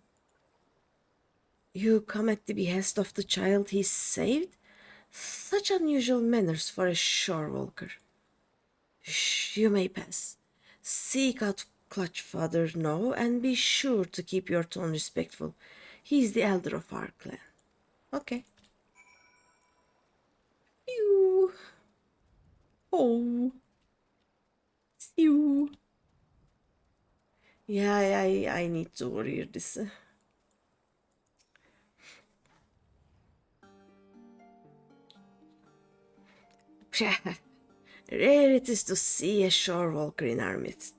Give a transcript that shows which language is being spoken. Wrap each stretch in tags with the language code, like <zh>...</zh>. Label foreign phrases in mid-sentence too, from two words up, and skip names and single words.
<en>You come at the behest of the child he saved? Such unusual manners for a shore walker. Shh, you may pass. Seek out Clutchfather now and be sure to keep your tone respectful. He is the elder of our clan. Okay. Phew. Oh. Phew. Yeah, I need to warrior this. Rare it is to see a shore walker in our midst.</en>